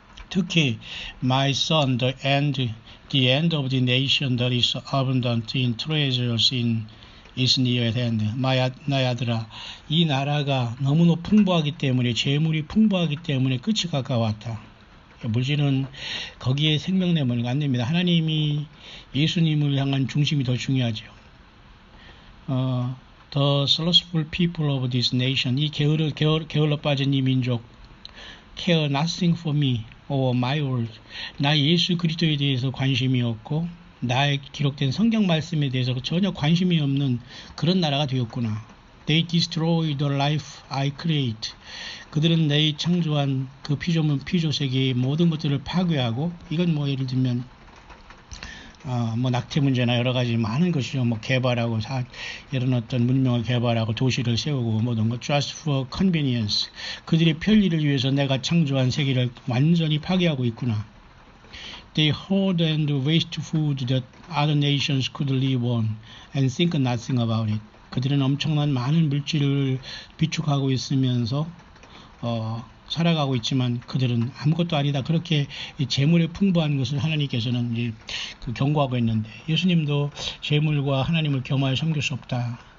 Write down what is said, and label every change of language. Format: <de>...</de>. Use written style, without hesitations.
<ko>특히</ko> <en>My son, the end of the nation that is abundant in treasures is near at hand.</en> <ko>나의 아들아, 이 나라가 너무나 풍부하기 때문에, 재물이 풍부하기 때문에 끝이 가까웠다. 물질은 거기에 생명 내모는 안 됩니다. 하나님이 예수님을 향한 중심이 더 중요하죠.</ko> <en>The slothful people of this nation,</en> <ko>이 게을러 빠진 이 민족,</ko> <en>care nothing for me or my word.</en> <ko>나 예수 그리스도에 대해서 관심이 없고 나의 기록된 성경 말씀에 대해서 전혀 관심이 없는 그런 나라가 되었구나.</ko> <en>They destroy the life I create.</en> <ko>그들은 내 창조한 그 피조물, 피조세계의 모든 것들을 파괴하고, 이건 뭐 예를 들면 뭐 낙태 문제나 여러 가지 많은 것이죠. 뭐 개발하고 이런 어떤 문명을 개발하고 도시를 세우고 모든 것</ko> <en>just for convenience.</en> <ko>그들의 편리를 위해서 내가 창조한 세계를 완전히 파괴하고 있구나.</ko> <en>They hoard and waste food that other nations could live on and think nothing about it.</en> <ko>그들은 엄청난 많은 물질을 비축하고 있으면서 살아가고 있지만 그들은 아무것도 아니다. 그렇게 재물에 풍부한 것을 하나님께서는 이제 경고하고 있는데, 예수님도 재물과 하나님을 겸하여 섬길 수 없다.</ko>